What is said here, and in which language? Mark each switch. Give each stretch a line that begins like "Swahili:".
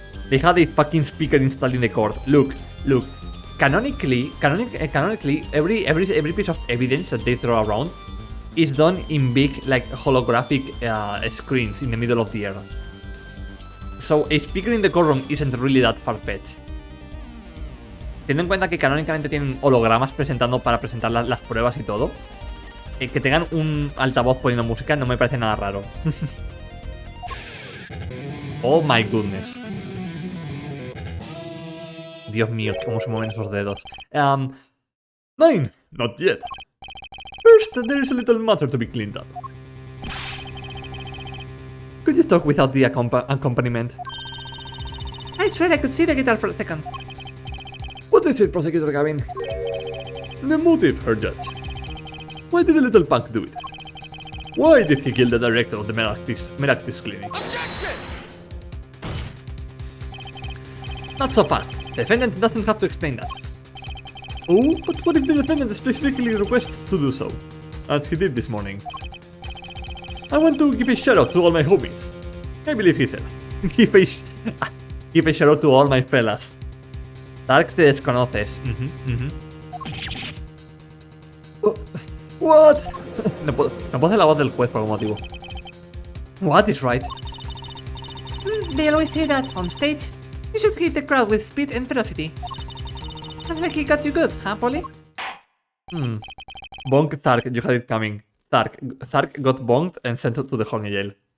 English: They had a fucking speaker installed in the court. Look. Canonically, every piece of evidence that they throw around is done in big, like, holographic screens in the middle of the air. So a speaker in the courtroom isn't really that far-fetched.
Spanish: Teniendo en cuenta que canónicamente tienen hologramas presentando para presentar las pruebas y todo, que tengan un altavoz poniendo música no me parece nada raro.
English: Oh my goodness.
Spanish: Dios mío, cómo se mueven esos dedos.
English: Nine, not yet. First, there is a little matter to be cleaned up. Could you talk without the accompaniment? I swear I could see the guitar for a second. What is it, Prosecutor Gavin? The motive, Her Judge. Why did the little punk do it? Why did he kill the director of the Meraktis Clinic? Objection! Not so fast. The defendant doesn't have to explain that. Oh, but what if the defendant specifically requests to do so? As he did this morning. I want to give a shout out to all my homies. I believe he said. Give a shout out to all my fellas.
Spanish: Dark, te desconoces.
English: What?
Spanish: No puedo hacer la voz del juez por algún motivo.
English: What is right? They always say that on stage. You should hit the crowd with speed and ferocity. Sounds like he got you good, huh, Polly? Bonk Thark, you had it coming. Thark got bonked and sent to the horny jail.